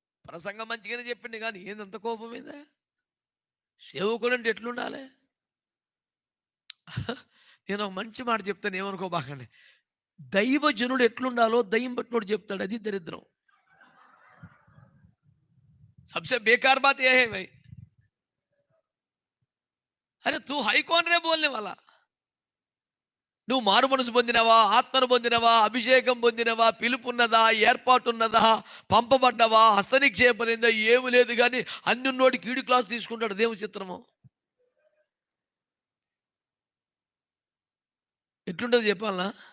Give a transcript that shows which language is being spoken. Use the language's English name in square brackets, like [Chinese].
[Telugu] ప్రసంగం మంచిగానే చెప్పింది కానీ ఏందంత కోపం మీద? సేవకుడు అంటే ఎట్లుండాలి? నేను ఒక మంచి మాట చెప్తాను, ఏమనుకోబాకండి. దైవజనుడు ఎట్లుండాలో దయ్యం పట్టినోడు చెప్తాడు. అది దరిద్రం. [Hindi] सबसे बेकार बात यह है भाई, अरे तू हाई कौन रे बोलने वाला? [Telugu] నువ్వు మారు మనసు పొందినవా, ఆత్మను పొందినవా, అభిషేకం పొందినవా, పిలుపున్నదా, ఏర్పాటున్నదా, పంపబడ్డవా, హస్తనిక్షేపనిందా? ఏమి లేదు కానీ అన్ని ఉన్నోడి కీడు క్లాస్ తీసుకుంటాడు. దేవుని చిత్రము ఎట్లుంటుంది చెప్పాలనా?